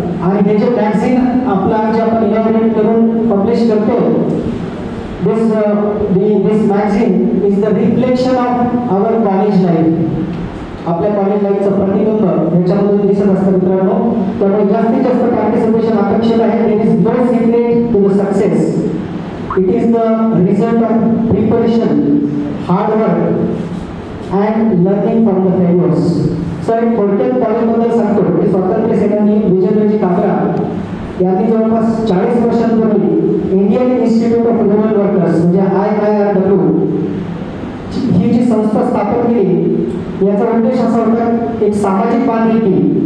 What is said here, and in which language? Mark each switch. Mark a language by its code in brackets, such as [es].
[mr] आणि हे जे मॅगझिन आपला जे आपण इनॉग्रेट करून पब्लिश करतो, [en] this magazine is the reflection of our college life. [mr] आपल्या कॉलेज लाईफचं प्रतिबिंब याच्यामधून दिसत असतं मित्रांनो. त्यामुळे जास्तीत जास्त पार्टिसिपेशन अपेक्षित आहे. [en] There is no secret to the success. It is the result of preparation, hard work and learning from the failures. [mr] Sir एक थोडक्यात कॉलेजबद्दल सांगतो की स्वातंत्र्य सेनानी विजयराजे काबरा यांनी जवळपास 40 वर्षांपूर्वी Indian institute of human workers म्हणजे IIRW ही जी संस्था स्थापन केली. याचा उद्देश असा होता एक सामाजिक बांधिलकी